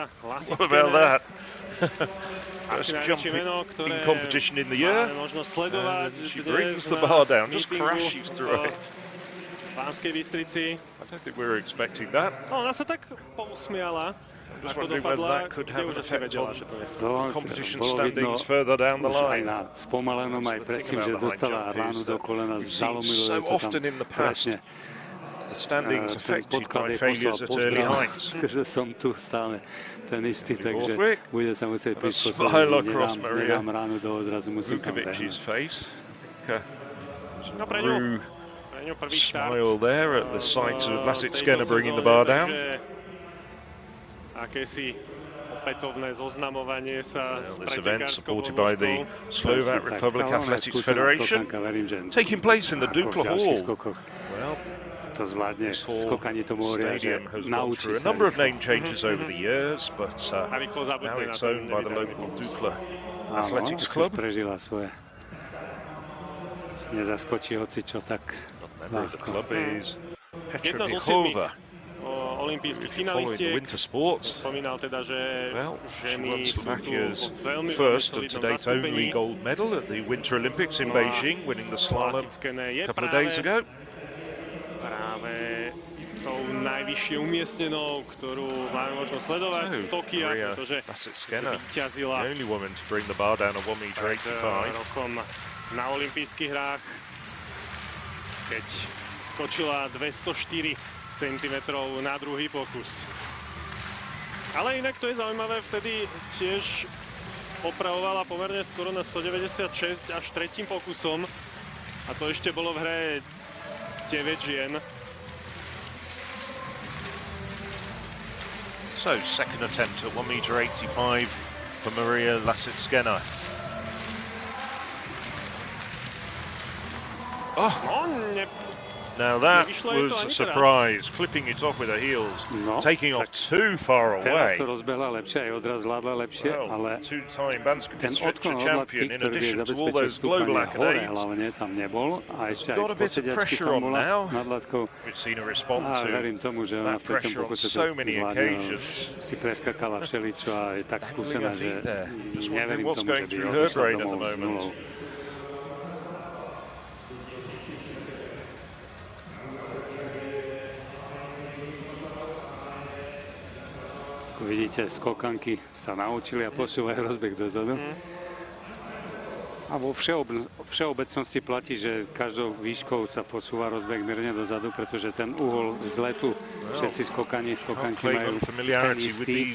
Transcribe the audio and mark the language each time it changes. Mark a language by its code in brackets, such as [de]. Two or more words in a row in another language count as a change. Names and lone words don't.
[en] What about that? First jump [sk] najväčšie meno, [en] in competition in the year, [sk] máme možnosť sledovať [en] and she [sk] dnes [en] brings the [sk] na [en] bar down, just [sk] meetingu [en] crashes through [sk] v [en] it. [sk] Banskej Bystrici. [en] I don't think we were expecting that. [sk] No, ona sa tak pousmiala, [en] Just [sk] ako [en] wondering whether [sk] dopadla, [en] that could [sk] kde [en] have [sk] už [en] an [sk] asi [en] effect [sk] vedela, [en] on [sk] že to nesmie. No, [en] competition [sk] bolo vidno [en] standings further down the [sk] už aj [en] line. [sk] na spomalenom, aj predtým, že dostala ránu do kolena, [en] We've seen [sk] zalomilo [en] so [sk] ju to tam [en] often in the past. [sk] presne. [en] The standings [sk] Ten [en] affected [sk] podklad [en] by [sk] jej [en] failures [sk] poslal [en] at early [sk] pozdrav, [en] heights. [sk] že som tu stále ten istý, takže [en] Borthwick. [sk] bude sa musieť [en] Got a [sk] prispôsobiť. [en] smile across Maria [sk] Nedám ránu do odrazu, musím tam [en] Vukovic's [sk] behnúť. [en] face. [sk] No pre ňu, [en] Through [sk] pre ňu prvý štart. [en] smile there at the sight of Lasik [sk] tejto [en] Skenner bringing the [sk] sezóne, [en] bar down. [sk] takže akési opätovné zoznamovanie sa s [en] This event, [sk] pretekárskou [en] supported by the [sk] vozovkou. [en] Slovak [sk] Tak, [en] Republic [sk] ale ona je [en] Athletics [sk] skúsená [en] Federation, [sk] skokanka, verím, že [en] taking place in the [sk] ako v [en] Dukla [sk] ďalších [en] Hall. [sk] skokoch [en] Well, [sk] to zvládne. [en] this hall [sk] Skokanie tomu hovoria, že [en] stadium has gone [sk] naučí [en] through a [sk] sa. [en] number of [sk] rýchlo. [en] name changes over the years, but [sk] A rýchlo [en] now [sk] zabudne na [en] it's [sk] ten [en] owned by the [sk] nevydaný [en] local [sk] pokus. [en] Dukla [sk] Áno, [en] Athletics [sk] si [en] Club. [sk] už prežila svoje. Nezaskočí hocičo tak [en] Member of the [sk] ľahko. [en] club is Petra [sk] Jedna zo [en] Vichova. [sk] olympijských [en] Following the [sk] finalistiek. [en] winter sports, [sk] Spomínal teda, že [en] well, she [sk] ženy [en] won [sk] sú tu [en] Slovakia's [sk] vo veľmi [en] first and [sk] solidnom [en] to date [sk] zastúpení. [en] only gold medal at the Winter Olympics in [sk] No a [en] Beijing, winning the slalom [sk] Klasické je [en] a couple of [sk] práve [en] days ago. [sk] tou najvyššie umiestnenou, ktorú máme možnosť sledovať z Tokia, [en] Maria [sk] pretože [en] Lasik Skenner, [sk] zvíťazila [en] the only woman to bring the bar down at 1 meter [sk] pred [en] 85. [sk] rokom na olympijských hrách, keď skočila 204 cm na druhý pokus. Ale inak to je zaujímavé, vtedy tiež opravovala pomerne skoro na 196 až tretím pokusom. A to ešte bolo v hre 9 žien. [en] So, second attempt at 1m85 for Maria Lasitskena. Oh! Now that was a surprise, clipping it off with her heels, taking off too far away. [sk] Teraz to rozbehla lepšie, aj odraz zvládla lepšie, ale [en] two-time Banska Bystrica champion in [sk] ktorý [en] addition to all those global accolades. [sk] Hlavne tam nebol a ešte aj [en] got a bit of pressure on now. We've seen her respond to that pressure on so many occasions. [sk] Si preskakala všeličo a je tak skúsená, že neverím [en] what's [sk] tomu, [en] going [sk] že by [en] through her [sk] odišla [en] brain at the [sk] domov s [en] moment. [sk] nulou. Ako vidíte, skokanky sa naučili a posúvajú rozbeh dozadu. A vo všeobecnosti platí, že každou výškou sa posúva rozbeh mierne dozadu, pretože ten uhol vzletu všetci skokanky majú ten istý.